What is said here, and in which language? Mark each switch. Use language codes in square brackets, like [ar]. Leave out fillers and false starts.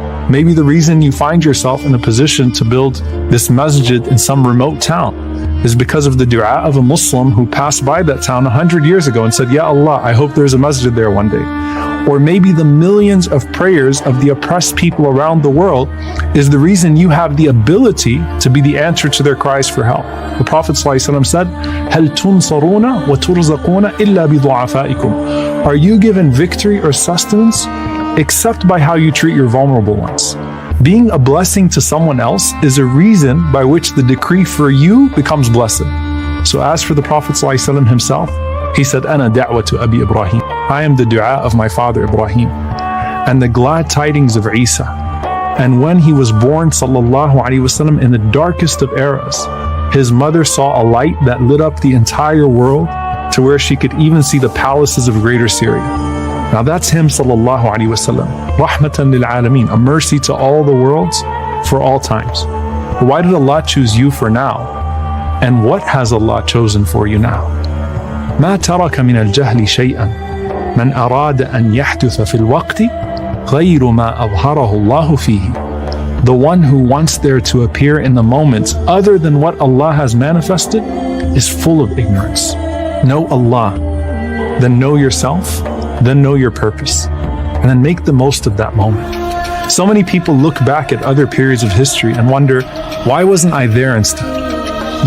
[en] Maybe the reason you find yourself in a position to build this masjid in some remote town is because of the dua of a Muslim who passed by that town 100 years ago and said, "Ya Allah, I hope there's a masjid there one day." Or maybe the millions of prayers of the oppressed people around the world is the reason you have the ability to be the answer to their cries for help. The Prophet ﷺ said, [ar] هَلْ تُنصَرُونَ وَتُرْزَقُونَ إِلَّا بِضُعَفَائِكُمْ. [en] Are you given victory or sustenance except by how you treat your vulnerable ones? Being a blessing to someone else is a reason by which the decree for you becomes blessed. So as for the Prophet ﷺ himself, he said, [ar] أَنَا دَعْوَةُ أَبِي إِبْرَاهِيم. [en] I am the dua of my father Ibrahim, and the glad tidings of Isa. And when he was born, sallallahu alaihi wasallam, in the darkest of eras, his mother saw a light that lit up the entire world to where she could even see the palaces of greater Syria. Now that's him, sallallahu alaihi wasallam, rahmatan lil alameen, a mercy to all the worlds for all times. Why did Allah choose you for now? And what has Allah chosen for you now? [ar] ما ترك من الجهل شيئا من أراد أن يحدث في الوقت غير ما أظهره الله فيه. [en] The one who wants there to appear in the moments other than what Allah has manifested is full of ignorance. Know Allah, then know yourself, then know your purpose, and then make the most of that moment. So many people look back at other periods of history and wonder, why wasn't I there instead?